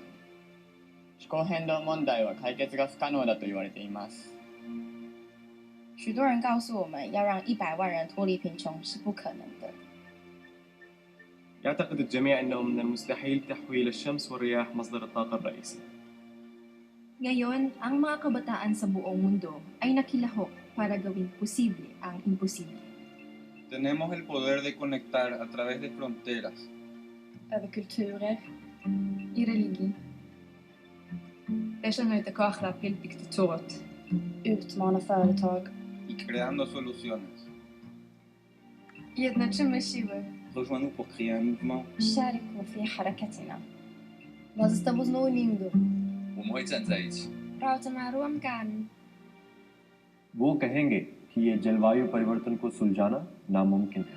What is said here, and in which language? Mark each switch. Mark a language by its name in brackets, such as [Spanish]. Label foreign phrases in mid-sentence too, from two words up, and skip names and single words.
[Japanese] 気候変動問題は解決が不可能だと言われています。 [Chinese] 许多人告诉我们，要让100万人脱离贫穷是不可能的。 [Arabic] يعتقد الجميع أنه من المستحيل تحويل الشمس والرياح مصدر الطاقة الرئيسي. [Filipino] Ngayon, ang mga kabataan sa buong mundo ay nakilahok para gawing posible ang imposible. [Spanish] Tenemos el poder de conectar a través de fronteras. [Swedish] Över kulturer, i religion. [Hebrew] יש לנו את הכוח להפיל דיקטטורות. [Swedish] Utmana företag. [Spanish] Y creando soluciones. [Polish] Jednoczymy siły. [French] Rejoins-nous pour créer un mouvement. [Arabic] شاركوا في حركتنا. [Portuguese] Nós estamos no unindo. [Chinese] 我们会站在一起. [Thai] เราจะมาร่วมกัน [Hindi] वो कहेंगे कि ये जलवायु परिवर्तन को सुलझाना नामुमकिन है.